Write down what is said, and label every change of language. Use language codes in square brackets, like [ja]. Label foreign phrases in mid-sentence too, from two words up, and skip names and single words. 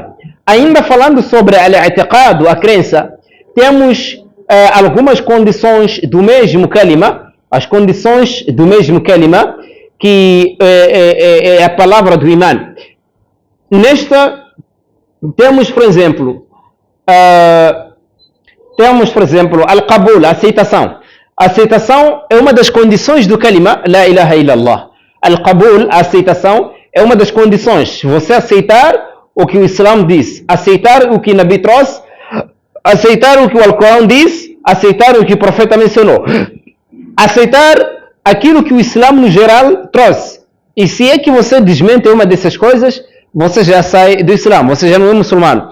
[pt] Ainda falando sobre al-i'tiqadu, a crença, temos algumas condições do mesmo kalima, as condições do mesmo kalima, que é a palavra do imã. Nesta, temos, por exemplo, al-qabul, a aceitação. A aceitação é uma das condições do kalima, [ar] لا إله إلا الله. [pt] Al-qabul, a aceitação, é uma das condições. Você aceitar o que o Islã diz, aceitar o que o Nabi trouxe, aceitar o que o Alcorão diz, aceitar o que o Profeta mencionou, aceitar aquilo que o Islã no geral trouxe. E se é que você desmente uma dessas coisas, você já sai do Islã, você já não é muçulmano.